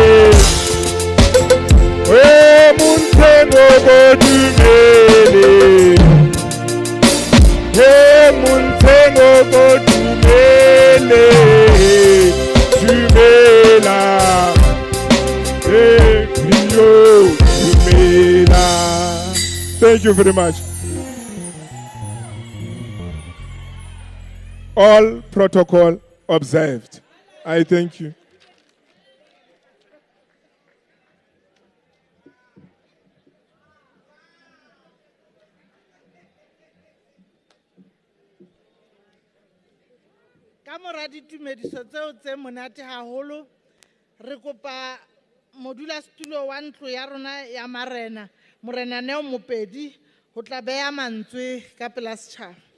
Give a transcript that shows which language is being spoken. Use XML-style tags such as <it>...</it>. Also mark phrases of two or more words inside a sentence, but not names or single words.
<st>we muntengo go dumele, we muntengo go dumele, dumela.</st> <en>Thank you very much. All protocol observed. I thank you.</en> <st>Ka mora ditumediso tseo tse monate haholo, re kopa modulasetulo wa ntlo ya rona ya marena, Morena Neo Mopedi, ho tla beha mantswe ka pela setjhaba.</st>